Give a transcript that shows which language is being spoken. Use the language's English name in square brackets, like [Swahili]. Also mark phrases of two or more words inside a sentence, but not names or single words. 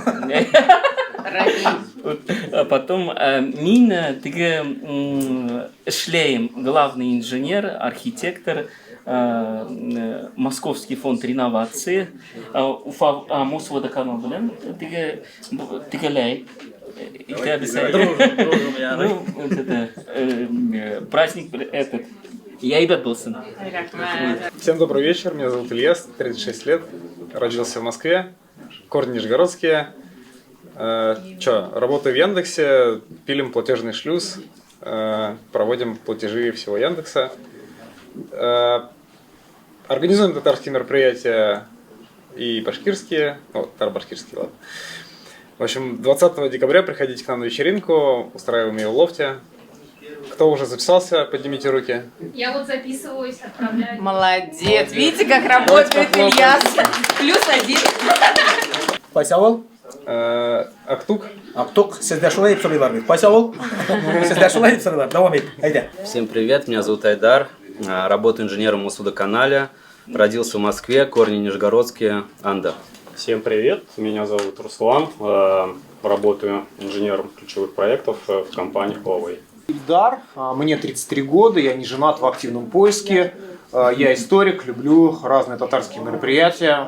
[Tatar] Потом мин теге эшләйм, [Russian] главный инженер, [Tatar] архитектор, Московский фонд реновации, Уфа Мосводоканал белән тегеләй. [Russian] Праздник этот. [Tatar] Яйбат булсын. [Russian] Всем добрый вечер, меня зовут Ильяс, 36 лет, родился в Москве, корни нижегородские. Работаю в Яндексе, пилим платежный шлюз, проводим платежи всего Яндекса. Организуем татарские мероприятия и башкирские, татаро-башкирские, ладно. В общем, 20 декабря приходите к нам на вечеринку, устраиваем ее в лофте. Кто уже записался, поднимите руки. Я вот записываюсь, отправляю. Молодец, видите, как работает Ильяс. +1. [Tatar] Кайсы авыл? Актук. Актук, сездә шулай дип сорыйлар бит. Кайсы авыл? Сездә шулай дип сорыйлар. Давам ит. Әйдә. [Russian] Всем привет, меня зовут Айдар, работаю инженером в Мосводоканале, родился в Москве, корни нижегородские, Анда. Всем привет, меня зовут Руслан, работаю инженером ключевых проектов в компании Huawei. Ильдар, мне 33 года, я не женат, в активном поиске, я историк, люблю разные татарские мероприятия.